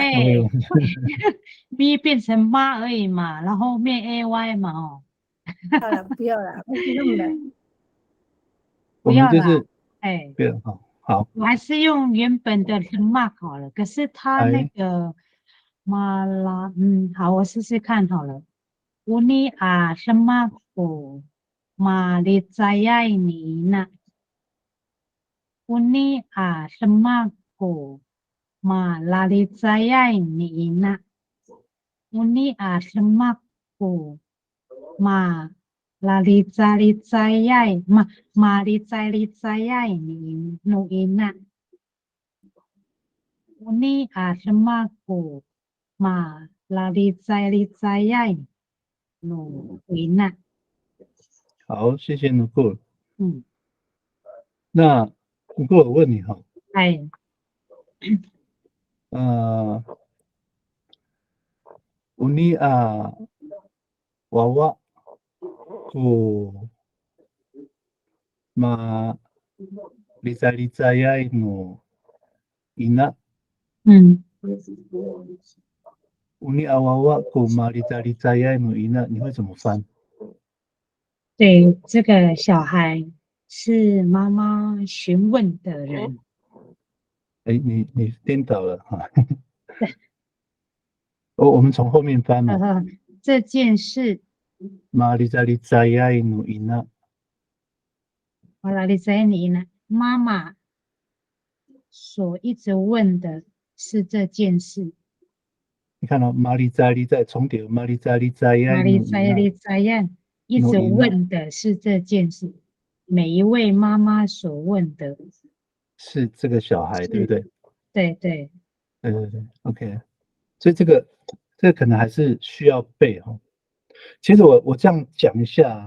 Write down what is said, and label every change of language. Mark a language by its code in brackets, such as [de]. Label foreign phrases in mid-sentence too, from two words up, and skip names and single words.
[zh] 哎，B 变成妈而已嘛，然后后面 AY 嘛哦。好了，不要了，不用了。不要啦，就是哎，不要好，我还是用原本的 mark 好了。可是他那个马拉，好，我试试看好了。 [ami] Uni a semaku malicayai nina。Uni a semaku malicayai nina。Uni a semaku malicayai ni no ina。Uni a semaku malicayai no ina。 [zh] 好，谢谢 Nugul。嗯，那Nugul我问你哈，哎， [ami] Uni a wawa ku malicayai no ina。Uni a wawa ku malicayai no ina， [zh] 你会怎么翻？对，这个小孩是妈妈询问的人。你颠倒了哈。我们从后面翻嘛。这件事， [ami] malicayai no ina。 [zh] 妈妈所一直问的是这件事。你看到malicayai重叠 ， [ami] malicayai no ina。 [zh] 一直问的是这件事，每一位妈妈所问的是这个小孩，对不对？对，OK。所以这个可能还是需要背哈。其实我这样讲一下，